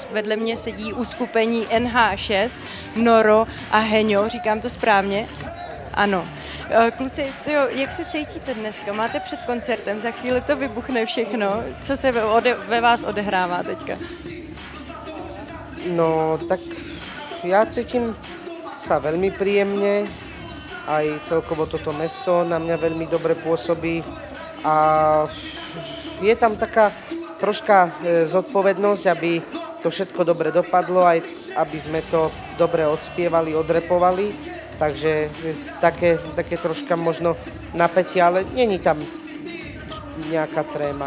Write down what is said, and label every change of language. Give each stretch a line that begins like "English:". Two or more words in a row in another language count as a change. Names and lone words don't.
Czech: Vedle mě sedí uskupení NH6, Noro a Heňo, říkám to správně? Ano. Kluci, tyjo, jak se cítíte dneska? Máte před koncertem, za chvíli to vybuchne všechno. Co se ve vás odehrává teďka? No,
Slovak: tak ja cítim sa veľmi príjemne, aj celkovo toto mesto na mňa veľmi dobre pôsobí a je tam taká troška zodpovednosť, aby to všetko dobre dopadlo, aj aby sme to dobre odspievali, odrepovali, takže také troška možno napätie, ale není tam nejaká tréma.